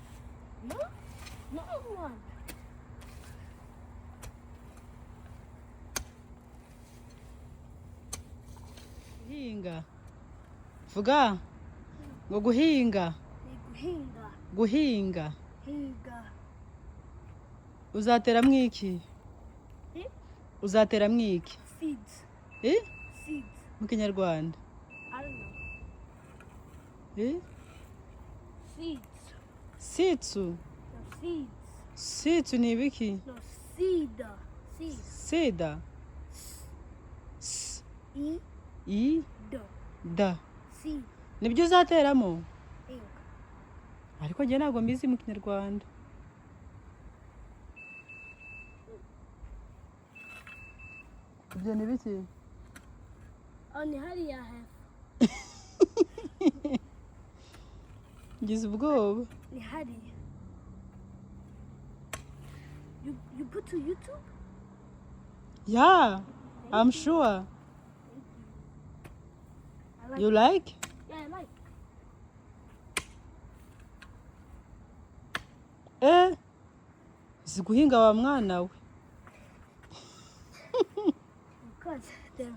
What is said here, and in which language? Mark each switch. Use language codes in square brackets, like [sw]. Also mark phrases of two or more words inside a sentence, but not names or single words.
[rw] Guhinga. Vuga ngo guhinga. Guhinga. Uzateramwo iki? Uzateramwo iki? [en] Seeds. Seeds. [rw] Mu Kinyarwanda? [en] I don't know. Seeds. Sitsu. No, seeds. [rw] Sitsu ni ibiki? [en] No, seed. Seed. Seda. I. Da. Seed. [rw] Nibyo uzateramo? [en] Think. [rw] Ariko njye ntabwo mbizi mu Kinyarwanda. Ibyo ni biki? Ni hariya hafi. Ngize ubwoba. Ni hariya. [en] You put to YouTube? Yeah, I'm sure. You like? Yeah, I like. [rw] Uzi guhinga wa mwana we? [en] Because them.